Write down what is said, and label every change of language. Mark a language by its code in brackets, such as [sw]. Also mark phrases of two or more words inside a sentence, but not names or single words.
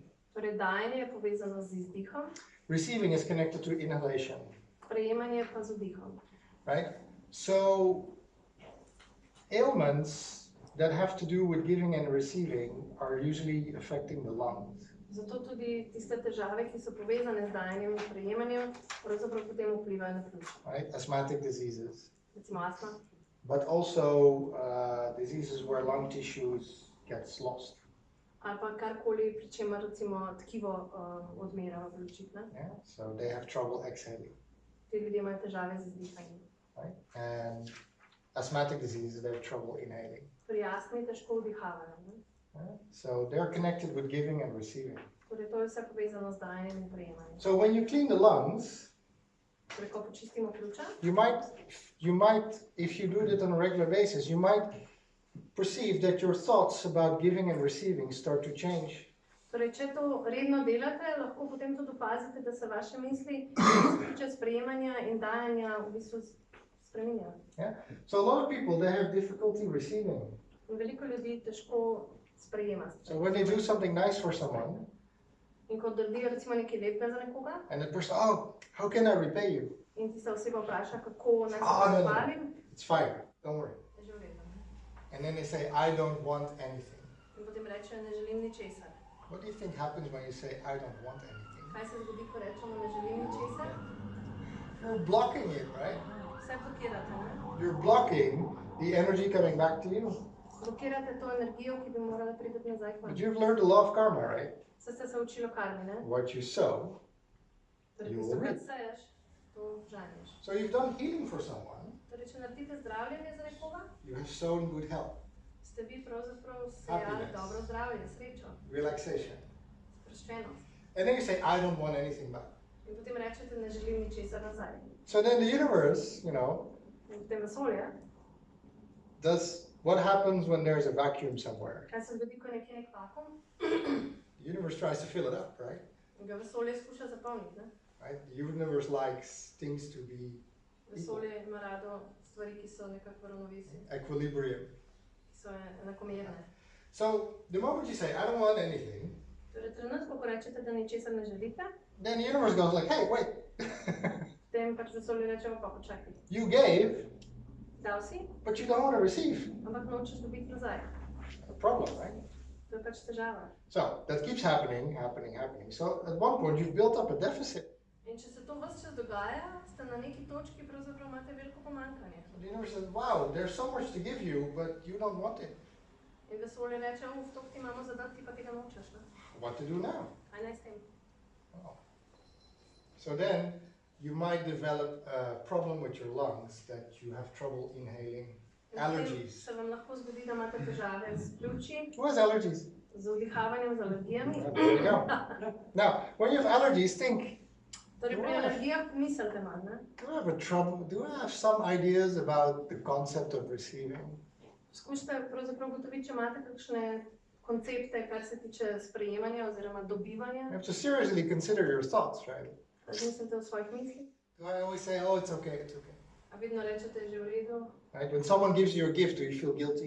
[sl] Torej dajanje je povezano z izdihom, [en] receiving is connected to inhalation. [sl] prejemanje pa z vdihom. [en] Right? So ailments that have to do with giving and receiving are usually affecting the lungs. [sl] Zato tudi tiste težave, ki so povezane z dajanjem in prejemanjem, pravzaprav potem vplivajo na pljuča. [en] Right? Asthmatic diseases, [sl] Recimo astma, [en] but also diseases where lung tissues gets lost. [sl] ali pa karkoli, pri čemer recimo tkivo odmera v pljučih. [en] Yeah? So they have trouble exhaling. [sl] Ti ljudje imajo težave z izdihanjem. [en] Right? And asthmatic diseases, they have trouble inhaling. [sl] Pri astmi težko vdihavajo. [en] Right? So they're connected with giving and receiving. [sl] Torej to je vse povezano z dajanjem in prejemanjem. [en] So when you clean the lungs, [sl] Torej ko počistimo pljuča, [en] you might, if you do it on a regular basis, you might perceive that your thoughts about giving and receiving start to change. [sl] torej če to redno delate, lahko potem tudi opazite, da se vaše misli tiče sprejemanja in dajanja v bistvu spreminjajo. [en] Yeah? So a lot of people, they have difficulty receiving. [sl] In veliko ljudi težko sprejema. [en] So when they do something nice for someone, [sl] In ko naredijo recimo nekaj lepega za nekoga [en] and the person, oh, how can I repay you? [sl] in tista oseba vpraša, kako naj se [en] No. [sl] zahvalim, [en] It's fine, don't worry. [sl] je že v redu. [en] And then they say, I don't want anything. [sl] In potem rečejo, ne želim ničesar. [en] What do you think happens when you say, I don't want anything? [sl] Kaj se zgodi, ko rečemo, ne želim ničesar? [en] You're blocking it, right? [sl] Vse blokirate, ne? [en] You're blocking the energy coming back to you. [sl] Blokirate to energijo, ki bi morala priti nazaj k vam. [en] But you've learned the law of karma, right? [sl] Saj ste se učili o karmi, ne? [en] What you sow. [sl] Torej, [en] You [sl] tisto, [en] will [sl] kar [en] reap. [sl] seješ, to žanješ. [en] So you've done healing for someone, [sl] Torej, če naredite zdravljenje za nekoga, [en] you have sown good health, [sl] ste vi pravzaprav sejali [en] Happiness. [sl] dobro zdravje, srečo, [en] relaxation. [sl] sproščenost. [en] And then you say, I don't want anything back. [sl] In potem rečete, ne želim ničesar nazaj. [en] So then the universe, [sl] In potem vesolje, [en] what happens when there's a vacuum somewhere? [sl] kaj se zgodi, ko je nekje nek vakuum, [en] The universe tries to fill it up, right? [sl] in ga vesolje skuša zapolniti, ne? [en] Right? The universe likes things to be [sl] Vesolje ima rado stvari, ki so nekako v ravnovesju, [en] equilibrium. [sl] ki so enakomerne. [en] So the moment you say, I don't want anything, [sl] Torej, trenutko, ko rečete, da ničesar ne želite, [en] then the universe goes like, hey, wait, [sl] potem pač vesolje reče, pa počakaj. [en] you gave, [sl] Dal si, [en] but you don't want to receive. [sl] ampak nočeš dobiti nazaj. [en] A problem, right? [sl] To je pač težava. [en] So that keeps happening. So at one point you've built up a deficit. [sl] In če se to ves čas dogaja, ste na neki točki, pravzaprav imate veliko pomanjkanje. [en] The universe says, wow, there's so much to give you, but you don't want it. [sl] In vesolje reče, to ti imamo zadati, ti pa tega nočeš. Ne? [en] What to do now? [sl] Kaj naj s tem? [en] Oh. So then you might develop a problem with your lungs that you have trouble inhaling. [sl] In [en] Allergies. [sl] potem se vam lahko zgodi, da imate težave z pljuči, [en] Who has allergies? [sl] z vdihavanjem, z alergijami. [en] There you go. Now, when you have allergies, think, [sl] Torej pri alergijah mislite manj, ne? [en] do I have some ideas about the concept of receiving? [sl] Skušajte pravzaprav ugotoviti, če imate kakšne koncepte, kar se tiče sprejemanja oziroma dobivanja. [en] You have to seriously consider your thoughts, right? [sl] Razmislite o svojih mislih. [en] Do I always say, oh, it's okay, it's okay? [sl] A vedno rečete, že v redu. [en] Right? When someone gives you a gift, do you feel guilty?